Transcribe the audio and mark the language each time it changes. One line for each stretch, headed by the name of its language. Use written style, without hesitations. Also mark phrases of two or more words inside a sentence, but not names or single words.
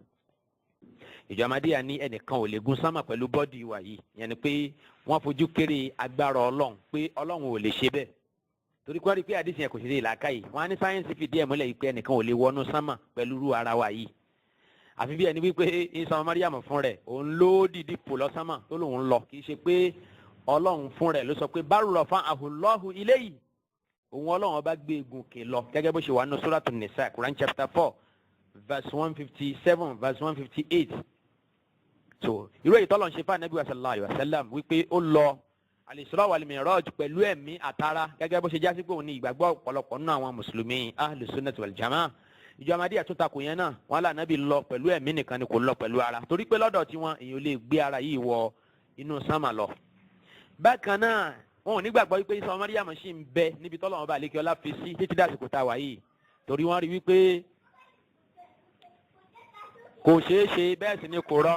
Yoruba: Ìjọ Ahmadiyya ní ẹnìkan ò lè gun sámà pẹ̀lú bọ́dì wa yìí, yẹn ni pé wọ́n fojú kéré agbára Ọlọ́run pé Ọlọ́run ò lè ṣe bẹ́ẹ̀. Torí kọ́ rí pé àdìsí yẹn kò ṣe làákàyè. Wọ́n á ní sáyẹ́nsì fìdí ẹ̀ múlẹ̀ yìí pé ẹnìkan ò lè wọnú sámà pẹ̀lú irú ara wa yìí. Àfi bí ẹni wípé Ìsá ọmọ Maryam fún rẹ̀ òun ló dìdí fò lọ sámà tó lòun lọ, kì í ṣe pé Ọlọ́run fún rẹ̀ ló sọ pé
Arabic: بل رفعه الله إليه.
Yoruba: Òun Ọlọ́run ọba gbé egun kè lọ gẹ́gẹ́ bó ṣe wà nínú Suratu Nisa,
English: Quran chapter 4 verse 157 verse 158.
Yoruba: So irú èyí tọ́lọ̀ ń ṣe fún Ànábì
Arabic: صلى الله عليه وسلم
Yoruba: wípé ó lọ al-Isra wal-Mi'raj pẹ̀lú ẹ̀mí àtara gẹ́gẹ́ bó ṣe jásí pé òun ní ìgbàgbọ́ ọ̀pọ̀lọpọ̀ nínú àwọn mùsùlùmí Ahlus Sunnah wal Jama'ah. Ìjọ Ahmadiyya tó takò yẹn náà wọn là Ànábì lọ pẹ̀lú ẹ̀mí nìkan ni kò lọ pẹ̀lú ara, torí pé lọ́dọ̀ tiwọn èèyàn lè gbé ara yìí wọ inú sámà lọ. Bákan náà wọn ò nígbàgbọ́ wípé Ìsá ọmọ Maryam ṣì ń bẹ níbi tọ́lọ́run ọba àlékè ọlá fi sí títí dàsìkò tá a wà yìí, torí wọ́n rí wípé kò ṣeé ṣe bẹ́ẹ̀ sì ni kò rọrùn.